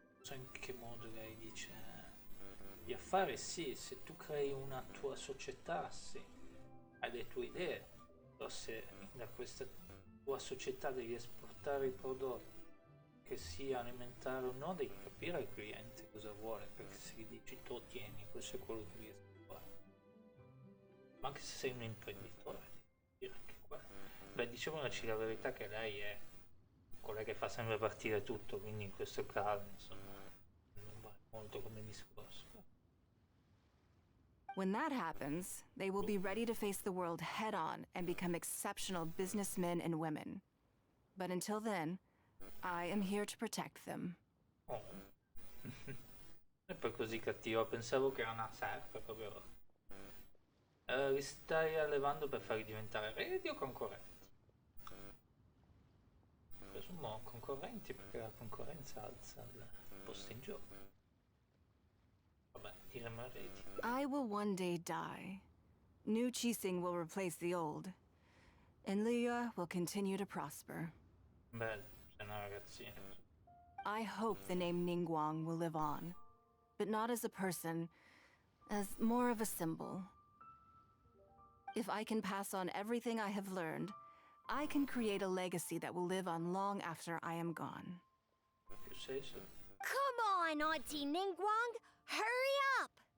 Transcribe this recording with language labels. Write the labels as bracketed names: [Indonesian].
[Italian] Non so in che modo lei dice di affare, sì, se tu crei una tua società, sì, hai le tue idee, però se da questa tua società devi esportare i prodotti, che sia alimentare o no, devi capire al cliente cosa vuole, perché se gli dici tu tieni, questo è quello che riesci a fare. Ma anche se sei un imprenditore, devi dire anche quello. Beh, diciamoci la verità che lei è quella che fa sempre partire tutto, quindi in questo caso, insomma, non va molto come discorso. [English] When that happens, they will be ready to face the world head on and become exceptional businessmen and women. But until then, I am here to protect them. Oh. [Italian] E poi così cattivo, pensavo che era una serpe proprio. Li stai allevando per farli diventare eredi o concorrenti? Presumo concorrenti perché la concorrenza alza il posto in gioco. Vabbè, diremmo eredi. [English] I will one day die. New Qixing will replace the old. And Liyue will continue to prosper. [Italian] Bello, sei una ragazzina. [English] I hope the name Ningguang will live on. But not as a person, as more of a symbol. If I can pass on everything I have learned, I can create a legacy that will live on long after I am gone. If you say so. Come on, Auntie Ningguang! Hurry up!